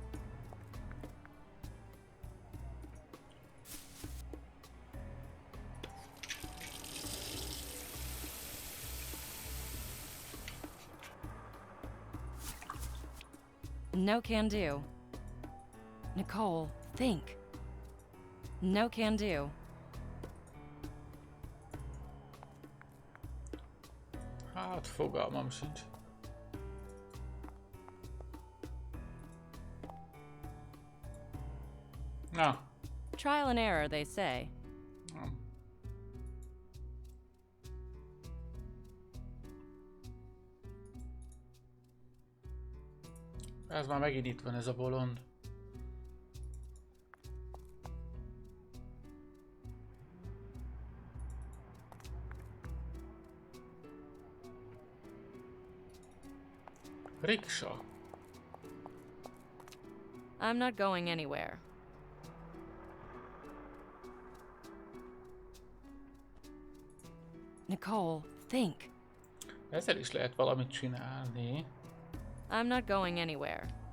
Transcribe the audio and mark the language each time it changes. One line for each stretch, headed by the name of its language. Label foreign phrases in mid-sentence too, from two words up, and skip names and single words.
English: No can do. Nicole, think. No can do.
Hungarian: Hát fogalmam sincs. Na.
English: Trial and error, they say.
Hungarian: Ez már megint itt van ez a bolond. Riksa.
English: I'm not going anywhere. Nicole, think.
Hungarian: Ezzel is lehet valamit csinálni.
English: I'm not going anywhere.